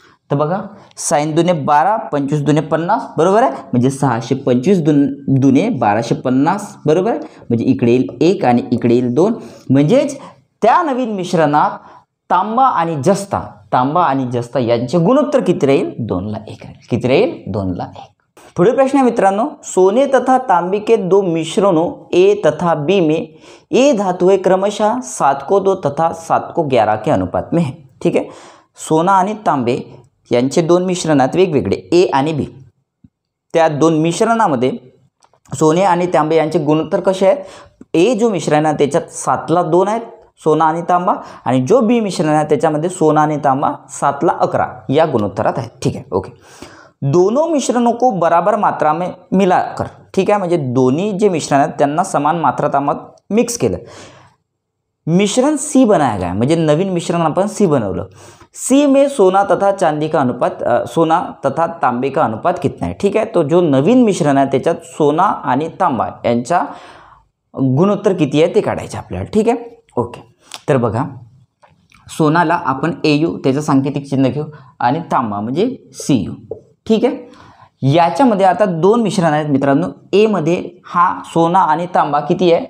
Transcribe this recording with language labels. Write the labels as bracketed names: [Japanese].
[Marathi] तर बघा साइन 2 12 25 2 50 बरोबर आहे म्हणजे 625 2 1250 बरोबर आहे म्हणजे इकडे येईल 1 आणि इकडे येईल 2 म्हणजेच त्या नवीन मिश्रणात तांबा आणि जस्ता यांचे गुणोत्तर किती राहील 2 ला 1 राहील. किती राहील 2 ला 1. पुढील प्रश्न [Hindi] है मित्रांनो, सोने तथा तांबे के दो मिश्रणों ए तथा बी में ए धातु क्रमशः 7:2 तथा 7:11 के अनुपात में है. [Marathi] ठीक आहे. सोना आणि तांबे यांचे दोन मिश्रण आहेत वेगवेगळे, ए आणि बी. त्या दोन मिश्रणामध्ये सोने आणि तांबे यांचे गुणोत्तर कसे आहेत? ए जो मिश्रण आहे त्याच्यात 7:2 आहेत सोना आणि तांबा, आणि जो बी मिश्रण आहे त्याच्यामध्ये सोना आणि तांबा 7:11 या गुणोत्तरात आहेत. ठीक आहे. ओके. [Hindi] दोनों मिश्रणों को बराबर मात्रा में मिलाकर, [Marathi] ठीक आहे, म्हणजे दोन्ही जे मिश्रण आहेत त्यांना समान मात्रात मिक्स केलं, [Hindi] मिश्रण सी बनाया गया, [Marathi] म्हणजे नवीन मिश्रण आपण सी बनवलं. [Hindi] सी में सोना तथा चांदी का अनुपात, सोना तथा तांबे का अनुपात कितना है? [Marathi] ठीक आहे. तो जो नवीन मिश्रण आहे त्याच्यात सोना आणि तांबा यांचा गुणोत्तर किती आहे ते काढायचे आपल्याला. ठीक आहे. ओके. तर बघा, सोनाला आपण AU त्याचं सांकेतिक चिन्ह घेऊ आणि तांबा म्हणजे CU. ठीक आहे. याच्यामध्ये आता दोन मिश्रण आहेत मित्रांनो. ए मध्ये हा सोना आणि तांबा किती आहे?